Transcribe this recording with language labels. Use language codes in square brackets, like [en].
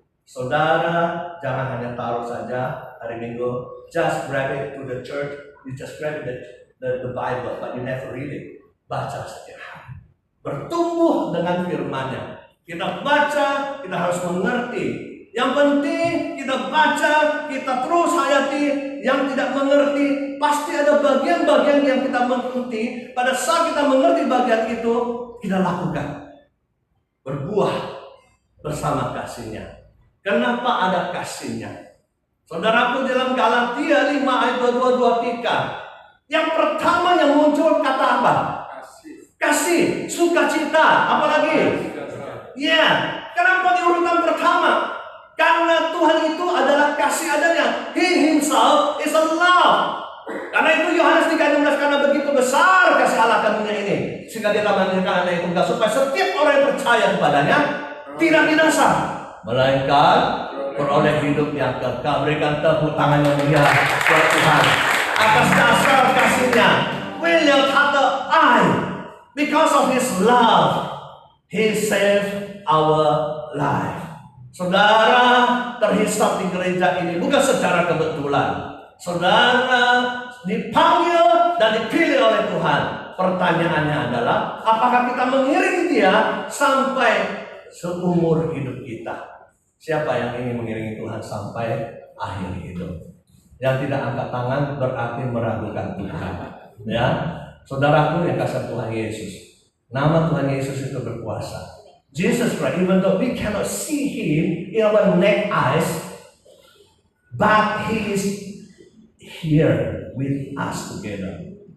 [id] Saudara, jangan hanya taruh saja hari Minggu, [en] just grab it to the church, you just grab the Bible, but you never read it. [id] Baca setiap hari. Bertumbuh dengan firman-Nya. Kita baca, kita harus mengerti. Yang penting kita baca, kita terus hayati. Yang tidak mengerti, pasti ada bagian-bagian yang kita mengerti. Pada saat kita mengerti bagian itu, kita lakukan. Berbuah bersama kasih-Nya. Kenapa ada kasih-Nya? Saudaraku, dalam Galatia 5 ayat 22-23, yang pertama yang muncul kata apa? Kasih, sukacita, apalagi? Ya, kenapa di urutan pertama? Karena Tuhan itu adalah kasih adanya. [en] He himself is a love. [id] Karena itu Yohanes 3:16, karena begitu besar kasih Allah akan dunia ini, sehingga Dia telah memberikan Anak Tunggal, supaya setiap orang yang percaya kepadanya tidak binasa, melainkan beroleh hidup yang kekal. Berikan tepuk tangan yang mulia buat Tuhan atas dasar kasih-Nya. [en] William kata I, because of His love, He saved our life. [id] Saudara terhisap di gereja ini bukan secara kebetulan. Saudara dipanggil dan dipilih oleh Tuhan. Pertanyaannya adalah, apakah kita mengiringi Dia sampai seumur hidup kita? Siapa yang ingin mengiringi Tuhan sampai akhir hidup? Yang tidak angkat tangan berarti meragukan Tuhan. Ya, saudaraku yang kasih Tuhan Yesus, nama Tuhan Yesus itu berkuasa. [en] Jesus Christ, even though we cannot see Him in our naked eyes, but He is here with us together.